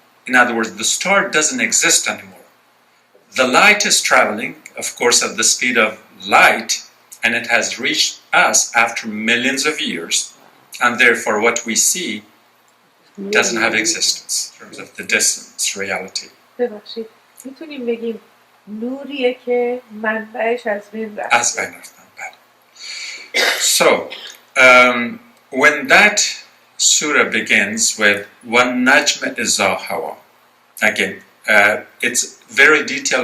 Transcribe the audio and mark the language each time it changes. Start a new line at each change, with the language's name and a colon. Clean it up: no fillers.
English: In other words, the star doesn't exist anymore. The light is traveling, of course, at the speed of light, and it has reached us after millions of years, and therefore what we see doesn't have existence in terms of the distance, reality.
Persian: ببخشید میتونیم بگیم نوریه که منبعش از بین رفته. از بین رفتن، بله.
English: So, when that surah begins with
Arabic: وَالنَّجْمِ إِذَا هَوَى,
English: again, it's very detailed.